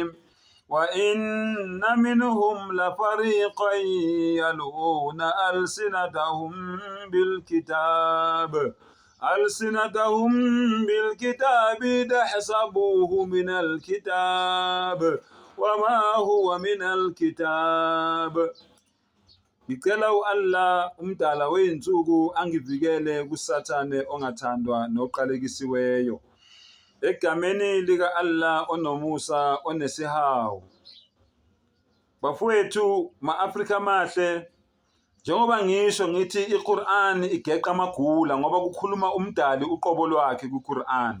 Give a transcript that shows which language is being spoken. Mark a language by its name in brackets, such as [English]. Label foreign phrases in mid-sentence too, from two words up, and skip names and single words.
[Arabic] وإن منهم لفريقا يلوون ألسنتهم بالكتاب تحسبوه من الكتاب وما هو من الكتاب. [North Ndebele] Ngicela Allah umdala weyinsuku angivikele kusathane ongathandwa noqalekisiweyo. Egameni lika Allah onomusa onesihawu. Bafowethu ma-Afrika mahle, njengoba ngisho ngithi iQur'an igeqa amagula ngoba kukhuluma umdali uqobo lwakhe kuQur'an.